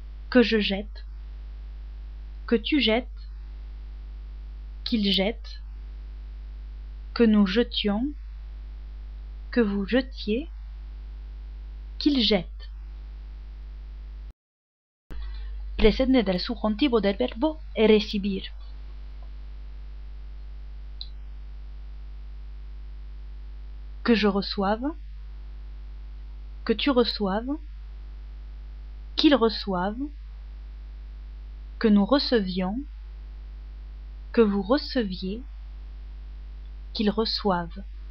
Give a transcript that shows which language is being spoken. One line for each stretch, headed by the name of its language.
French: Que je jette, que tu jettes, qu'il jette, que nous jetions, que vous jetiez, qu'il jette.
Spanish: Presente del subjuntivo del verbo recibir.
French: Que je reçoive, que tu reçoives, qu'ils reçoivent, que nous recevions, que vous receviez, qu'ils reçoivent.